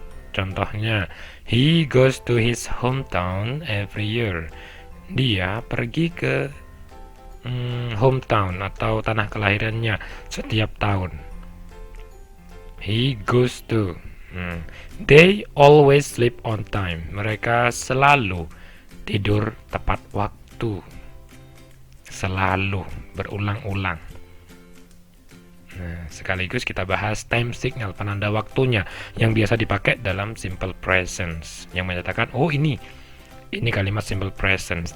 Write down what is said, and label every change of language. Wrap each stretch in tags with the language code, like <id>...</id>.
<id>Contohnya,</id> <en>he goes to his hometown every year.</en> <id>Dia pergi ke hometown atau tanah kelahirannya setiap tahun.</id> <en>He goes to. They always sleep on time.</en> <id>Mereka selalu tidur tepat waktu. Selalu, berulang-ulang. Nah, sekaligus kita bahas time signal, penanda waktunya yang biasa dipakai dalam simple presence yang menyatakan ini kalimat simple presence.</id>